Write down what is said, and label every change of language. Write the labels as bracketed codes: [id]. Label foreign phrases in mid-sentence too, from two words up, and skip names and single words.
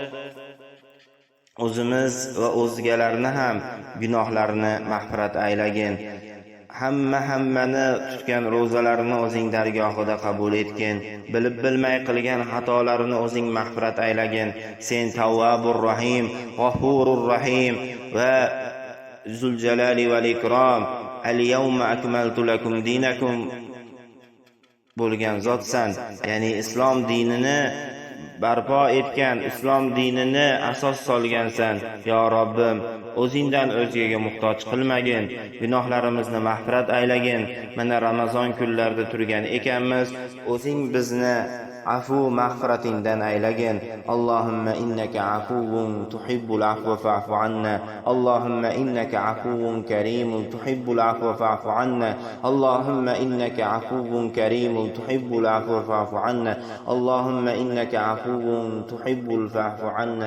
[uz] O'zimiz va o'zgalarni ham gunohlarini mag'firat aylagin. Hammani tutgan ro'zalarini o'zing dargohida qabul etgin. Bilib bilmay qilgan xatolarini o'zing mag'firat aylagin. Sen Tawwabur Rahim, G'afurur Rahim va Zul Jalali val Ikrom. [ar] اليوم أكملت لكم دينكم [uz] bo'lgan zotsan. Ya'ni islom dinini barpo etgan, islom dinini asos solgansan. Yo Robbim, o'zingdan o'zgaga muhtoj qilmagin, gunohlarimizni mag'firat aylagin. Mana Ramazon kunlarida turgan ekanmiz, o'zing bizni afu mag'firatingdan aylagin. [ar] اللهم إنك عفو تحب العفو فاعف عنا. اللهم إنك عفو كريم تحب العفو فاعف عنا. اللهم إنك عفو كريم تحب العفو فاعف عنا. اللهم إنك عفو تحب فاعف عنا.